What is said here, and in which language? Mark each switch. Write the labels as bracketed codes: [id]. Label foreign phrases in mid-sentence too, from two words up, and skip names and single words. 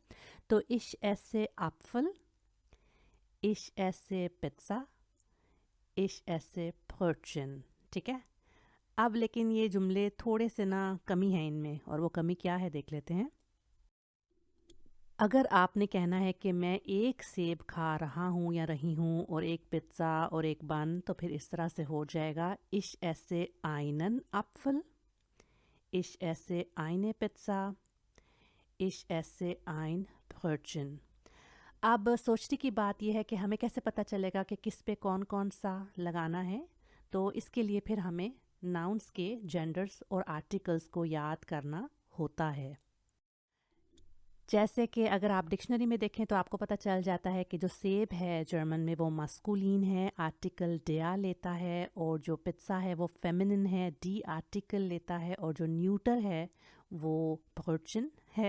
[de] तो ich esse Apfel, ich esse Pizza, ich esse Brötchen, [ur] ٹھیک ہے. اب لیکن یہ جملے تھوڑے سے نا کمی ہے ان میں، اور وہ کمی کیا ہے دیکھ لیتے ہیں. اگر آپ نے کہنا ہے کہ میں ایک سیب کھا رہا ہوں یا رہی ہوں اور ایک پیزا اور ایک بن، تو پھر اس طرح سے ہو جائے گا [de] ich esse einen Apfel, ich esse eine Pizza, ich esse ein Brötchen। [ur] اب سوچنے کی بات یہ ہے کہ ہمیں کیسے پتا چلے گا کہ کس پے کون کون سا لگانا ہے. تو اس کے لیے پھر ہمیں ناؤنز کے جینڈرز اور آرٹیکلز کو یاد کرنا ہوتا ہے. جیسے کہ اگر آپ ڈکشنری میں دیکھیں تو آپ کو پتا چل جاتا ہے کہ جو سیب ہے جرمن میں وہ ماسکولن ہے، آرٹیکل ڈیا لیتا ہے، اور جو پیزا ہے وہ فیمنن ہے، ڈی آرٹیکل لیتا ہے، اور جو نیوٹر ہے وہ Brötchen ہے.